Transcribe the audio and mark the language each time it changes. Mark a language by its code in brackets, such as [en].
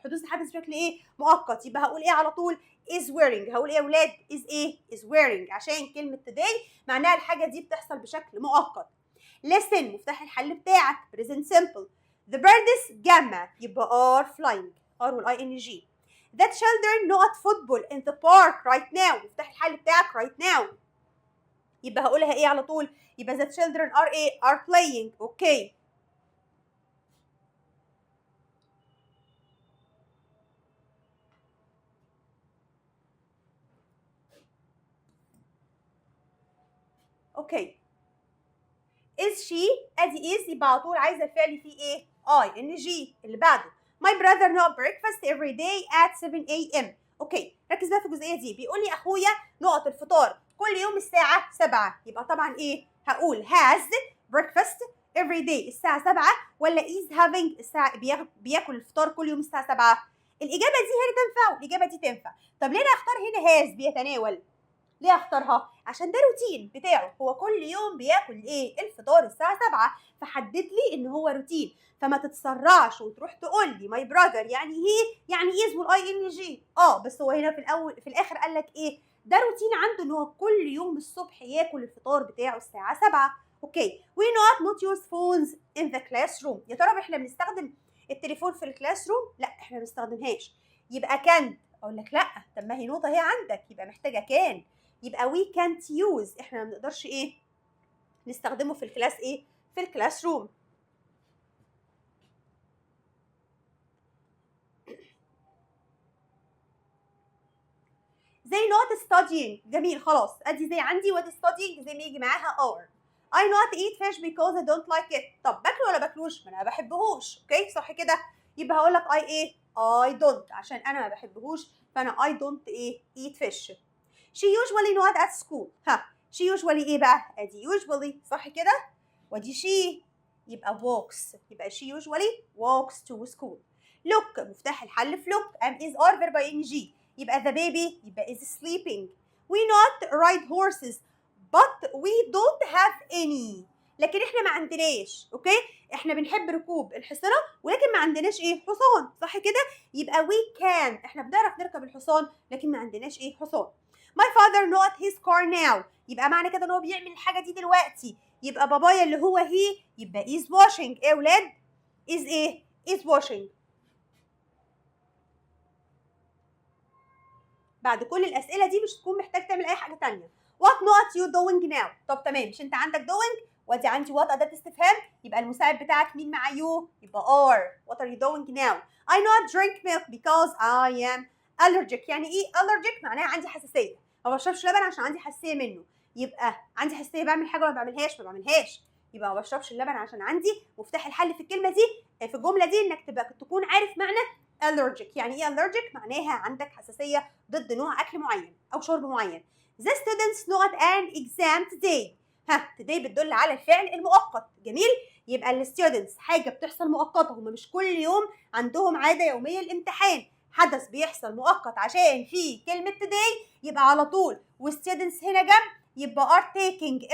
[ar] حدوث الحدث بشكل ايه مؤقت، يبقى هقول ايه على طول؟ [en] is wearing. [ar] هقول ايه يا اولاد؟ is ايه؟ [en] is wearing، [ar] عشان كلمه today معناها الحاجه دي بتحصل بشكل مؤقت. listen مفتاح الحل بتاعك [en] present simple. the birds [ar] جمع يبقى [en] are flying، [ar] are والاي ان جي. [en] the children not football in the park right now. [ar] مفتاح الحل بتاعك [en] right now، [ar] يبقى هقولها ايه على طول؟ يبقى [en] the children are [ar] ايه؟ [en] are playing. [ar] اوكي اوكي. is she ادي is يبقى على طول عايزه الفعل فيه ايه؟ اي ان جي. اللي بعده [en] my brother not breakfast every day at 7 a.m. [ar] اوكي ركز بقى في الجزئيه دي. بيقول لي اخويا نقط الفطار كل يوم الساعه 7، يبقى طبعا ايه؟ هقول [en] has breakfast every day [ar] الساعه 7 ولا [en] is having [ar] الساعه بياكل الفطار كل يوم الساعه 7؟ الاجابه دي هي اللي تنفع والاجابه دي تنفع. طب ليه انا اختار هنا has بيتناول؟ ليه اختارها؟ عشان ده روتين بتاعه، هو كل يوم بياكل ايه؟ الفطار الساعه 7، فحدد لي ان هو روتين. فما تتسرعش وتروح تقول لي ماي براذر يعني هي يعني از والاي ان جي. بس هو هنا في الاخر قال لك ايه؟ ده روتين عنده ان هو كل يوم الصبح ياكل الفطار بتاعه الساعه 7. [en] Okay we not use phones in the classroom. [ar] يا ترى احنا بنستخدم التليفون في الكلاس روم؟ لا احنا ما بنستخدمهاش. يبقى كان اقول لك لا، طب ما هي نقطه هي عندك يبقى محتاجه كان، يبقى [en] we can't use [ar] احنا ما بنقدرش ايه نستخدمه في الكلاس ايه في الكلاس روم. [en] زي not studying. [ar] جميل خلاص ادي زي عندي what studying زي ما يجي معاها or. [en] I not eat fish because I don't like it. [ar] طب باكله ولا باكلوش؟ ما انا ما بحبهوش. اوكي صح كده، يبقى هقول لك I ايه؟ [en] I don't، [ar] عشان انا ما بحبهوش فانا I don't ايه [en] eat fish. she usually not at school. she usually [ar] ايه بقى؟ ادي [en] usually صح كده، ودي she يبقى walks، يبقى she usually walks to school. look [ar] مفتاح الحل في [en] look am is are verb ing، يبقى the baby يبقى is sleeping. we not ride horses but we don't have any. [ar] لكن احنا ما عندناش. اوكي احنا بنحب ركوب الحصنه ولكن ما عندناش ايه؟ حصان. صح كده، يبقى we can احنا بنعرف نركب الحصان لكن ما عندناش ايه؟ حصان. [en] my father not his car now، [ar] يبقى معنى كده ان هو بيعمل الحاجه دي دلوقتي. يبقى بابايا اللي هو he يبقى [en] is washing. [ar] ايه يا ولاد؟ is ايه؟ is washing. بعد كل الاسئله دي مش تكون محتاج تعمل اي حاجه ثانيه. [en] what not you doing now؟ [ar] طب تمام، مش انت عندك [en] doing وادي عندي what اداه استفهام، يبقى المساعد بتاعك مين مع you؟ يبقى are. what are you doing now؟ I not drink milk because I am allergic. [ar] يعني ايه allergic؟ معناها عندي حساسيه، ما بشربش لبن عشان عندي حساسيه منه. يبقى عندي حساسيه بعمل حاجه ولا ما بعملهاش؟ ما بعملهاش، يبقى ما بشربش اللبن عشان عندي. مفتاح الحل في الكلمه دي في الجمله دي انك تكون عارف معنى allergic. يعني ايه allergic؟ معناها عندك حساسيه ضد نوع اكل معين او شرب معين. [en] The students not an exam today. [ar] today بتدل على الفعل المؤقت. جميل، يبقى الستودنتس حاجه بتحصل مؤقته، هم مش كل يوم عندهم عاده يوميه الامتحان، حدث بيحصل مؤقت عشان في كلمه today يبقى على طول وستودنتس هنا جنب يبقى [en] are taking.